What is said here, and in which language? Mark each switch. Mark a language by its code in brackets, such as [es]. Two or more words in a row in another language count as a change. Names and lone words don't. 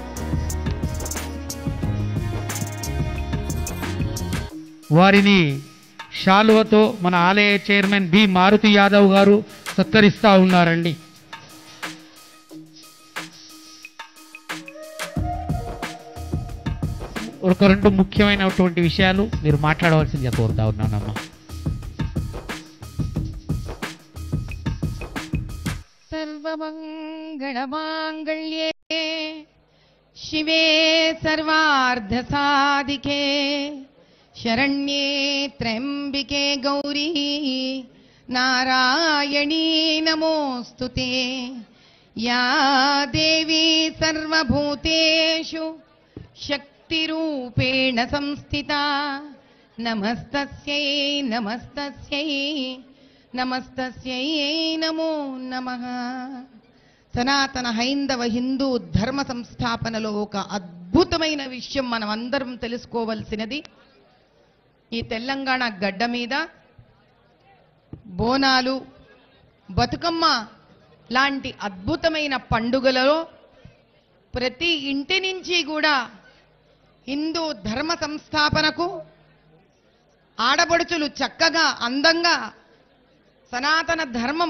[te] వారిని శాలువతో మన ఆలయ చైర్మన్ బి మారుతి యాదవ్ గారు సత్కరిస్తా ఉన్నారండి. ఒక రెండు ముఖ్యమైనటువంటి విషయాలు మీరు మాట్లాడవలసిందిగా కోరుతా ఉన్నానమ్మా. [sa] सर्वमङ्गलमाङ्गल्ये शिवे सर्वार्धसाधिके शरण्ये त्र्यम्बिके गौरी नारायणी नमोऽस्तुते या देवी सर्वभूतेषु शक्तिरूपेण संस्थिता नमस्तस्यै नमस्तस्यै नमस्तस्यै नमो नमः. [te] సనాతన హైందవ హిందూ ధర్మ సంస్థాపనలో ఒక అద్భుతమైన విషయం మనం అందరం తెలుసుకోవాల్సినది. ఈ తెలంగాణ గడ్డ మీద బోనాలు, బతుకమ్మ లాంటి అద్భుతమైన పండుగలలో ప్రతి ఇంటి నుంచి కూడా హిందూ ధర్మ సంస్థాపనకు ఆడపడుచులు చక్కగా అందంగా సనాతన ధర్మం